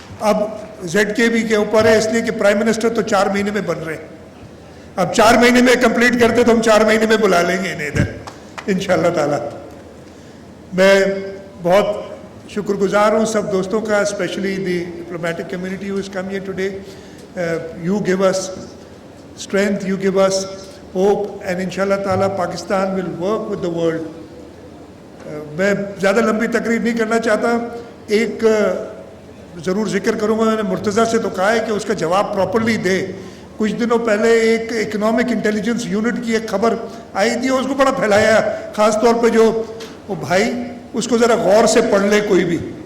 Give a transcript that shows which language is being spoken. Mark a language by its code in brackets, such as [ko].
[ur] اب زیڈ کے بی کے اوپر ہے، اس لیے کہ پرائم منسٹر تو 4 مہینے میں بن رہے ہیں. اب 4 مہینے میں کمپلیٹ کرتے تو ہم 4 مہینے میں بلا لیں گے انہیں ادھر انشاءاللہ تعالیٰ. میں بہت شکر گزار ہوں سب دوستوں کا، [en] Especially the diplomatic community who has come here today. You give us strength, you give us hope, and inshallah ta'ala Pakistan will work with the world. [ur] میں زیادہ لمبی تقریر نہیں کرنا چاہتا. ایک ضرور ذکر کروں گا، میں نے مرتضیٰ سے تو کہا ہے کہ اس کا جواب پراپرلی دے. کچھ دنوں پہلے ایک اکنامک انٹیلیجنس یونٹ کی ایک خبر آئی تھی، اس کو بڑا پھیلایا، خاص طور پہ جو وہ بھائی اس کو ذرا غور سے پڑھ لے کوئی بھی.